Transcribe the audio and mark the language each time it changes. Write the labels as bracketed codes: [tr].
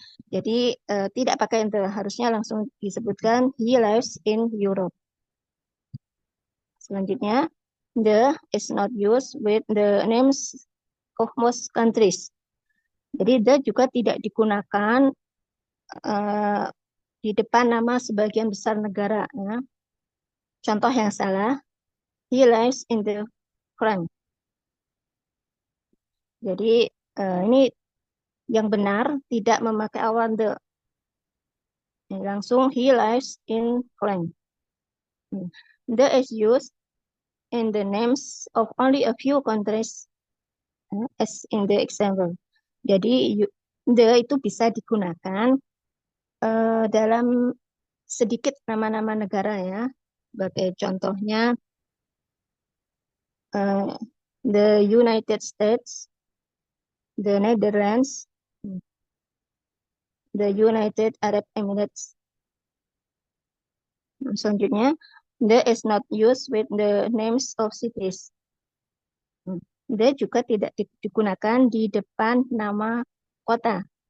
[id] Jadi tidak pakai the, harusnya langsung disebutkan [en] he lives in Europe. [id] Selanjutnya, [en] the is not used with the names of most countries. [id] Jadi the juga tidak digunakan di depan nama sebagian besar negara. Ya. Contoh yang salah, [en] he lives in the France. [id] Jadi ini yang benar tidak memakai awal the. Langsung [en] he lives in France. The is used in the names of only a few countries, as in the example. [id] Jadi the itu bisa digunakan dalam sedikit nama-nama negara ya. Sebagai contohnya the United States, the Netherlands, the United Arab Emirates. Selanjutnya, [en] the is not used with the names of cities. [id] The juga tidak digunakan di depan nama kota.